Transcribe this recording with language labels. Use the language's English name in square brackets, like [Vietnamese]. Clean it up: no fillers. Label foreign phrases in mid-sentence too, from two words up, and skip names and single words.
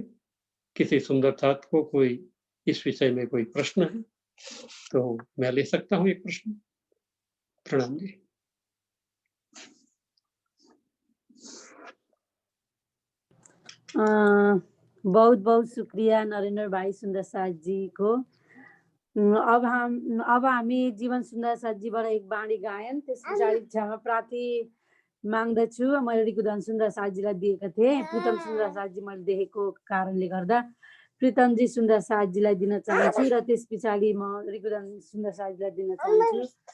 [Hindi] किसी सुंदर साथ को कोई इस विषय में कोई प्रश्न है तो मैं ले सकता हूँ एक प्रश्न। प्रणाम जी। बहुत बहुत शुक्रिया नरेन्द्र भाइ सुन्दर साथ जी को। [Nepali] अब हामी जीवन सुन्दर साथ जीबाट एक बाणी गायन, त्यस पछाडि क्षमा प्रार्थी माग्दछु। मैले रिकुधन सुन्दर साथजीलाई दिएका थिएँ, प्रितम सुन्दर साथजी मैले देखेको कारणले गर्दा प्रितमजी सुन्दर साथजीलाई दिन चाहन्छु, र त्यस पछाडि म रिकुधन सुन्दर साथजीलाई दिन चाहन्छु।